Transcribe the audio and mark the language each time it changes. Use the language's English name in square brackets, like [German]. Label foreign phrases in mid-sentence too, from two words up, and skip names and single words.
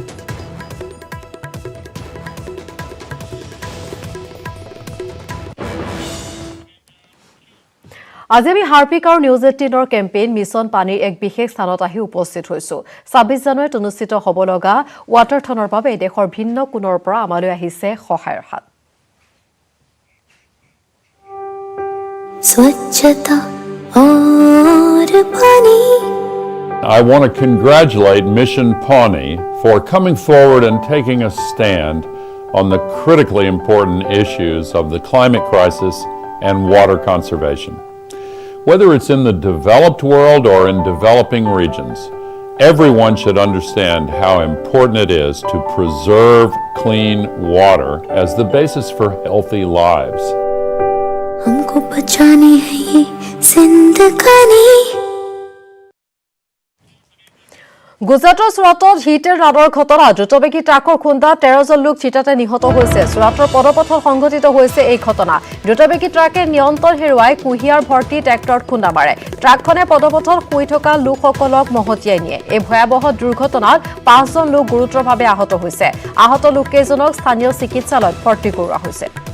[Assamese] আজি আমি হাৰ্পিক আৰু নিউজ 18ৰ কেম্পেইন মিছন পানীৰ এক বিশেষ স্থানত আহি উপস্থিত হৈছো 26 জানুৱাৰীত অনুষ্ঠিত হ'ব লগা ৱাটাৰথনৰ বাবে দেশৰ ভিন্ন কোণৰ পৰা আমালৈ আহিছে সহায়ৰ হাত [Hindi] স্বচ্ছতা और पानी [English] I want to congratulate Mission Pawnee for coming forward and taking a stand on the critically important issues of the climate crisis and water conservation. Whether it's in the developed world or in developing regions, everyone should understand how important it is to preserve clean water as the basis for healthy lives. [Hindi] हमको बचानी है ये जिंदगानी [Assamese] গুজৰাটৰ চুৰাটত হিট এণ্ড ৰাণৰ ঘটনা দ্ৰুতবেগী ট্ৰাকৰ খুন্দাত 13 জন লোক চিতাতে নিহত হৈছে চুৰাটৰ পদপথত সংঘটিত হৈছে এই ঘটনা দ্ৰুতবেগী ট্ৰাকে নিয়ন্ত্ৰণ হেৰুৱাই কুঁহিয়াৰ ভৰ্তি ট্ৰেক্টৰত খুন্দা মাৰে ট্ৰাকখনে পদপথত শুই থকা লোকসকলক মহতিয়াই নিয়ে এই ভয়াৱহ দুৰ্ঘটনাত 5 জন লোক গুৰুতৰভাৱে আহত হৈছে আহত লোককেইজনক স্থানীয় চিকিৎসালয়ত ভৰ্তি কৰোৱা হৈছে